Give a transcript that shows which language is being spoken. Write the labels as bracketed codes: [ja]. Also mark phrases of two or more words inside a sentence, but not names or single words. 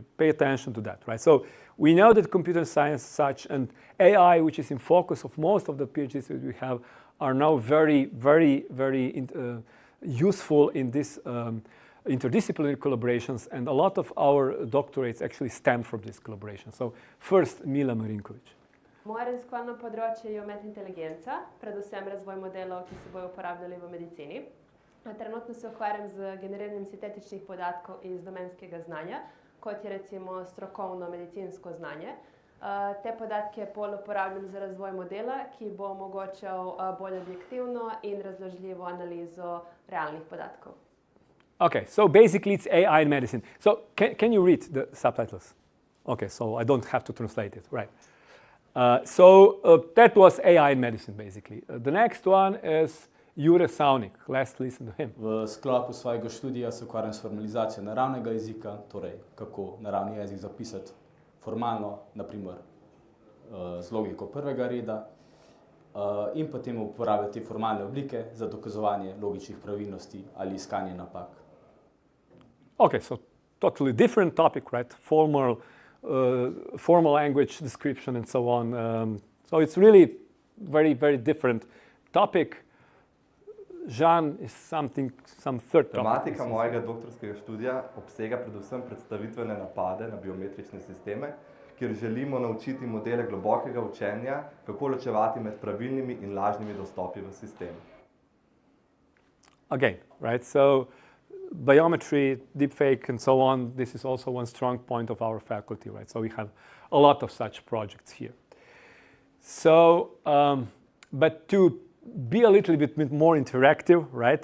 [en] Pay attention to that, right? So we know that computer science such and AI, which is in focus of most of the PhDs that we have, are now very, very, very useful in this interdisciplinary collaborations, and a lot of our doctorates actually stem from this collaboration. So first, Mila Marinković. [sl] Moje raziskovalno področje je umetna inteligenca, predvsem razvoj modelov, ki se bodo uporabljali v medicini. Trenutno se ukvarjam z generiranjem sintetičnih podatkov iz domenskega znanja, kot je recimo strokovno medicinsko znanje. Te podatke bolj uporabljam za razvoj modela, ki bo omogočal bolj objektivno in razložljivo analizo realnih podatkov. [en] Okay, so basically it's AI in medicine. So can you read the subtitles? Okay, so I don't have to translate it, right? That was AI in medicine, basically. The next one is Jure Savnik. Let's listen to him. [sl] V sklopu svojega študija se ukvarjam s formalizacijo naravnega jezika, torej kako naravni jezik zapisati formalno, naprimer z logiko prvega reda, in potem uporabljati formalne oblike za dokazovanje logičnih pravilnosti ali iskanje napak. [en] Okay, so totally different topic, right? Formal language description and so on. So it's really very, very different topic. Jean is some third topic. [sl] Tematika mojega doktorskega študija obsega predvsem predstavitvene napade na biometrične sisteme, kjer želimo naučiti modele globokega učenja, kako ločevati med pravilnimi in lažnimi dostopi v sistem. [en] Again, right? So biometry, deepfake, and so on, this is also one strong point of our faculty, right? So we have a lot of such projects here. So, but to be a little bit more interactive, right?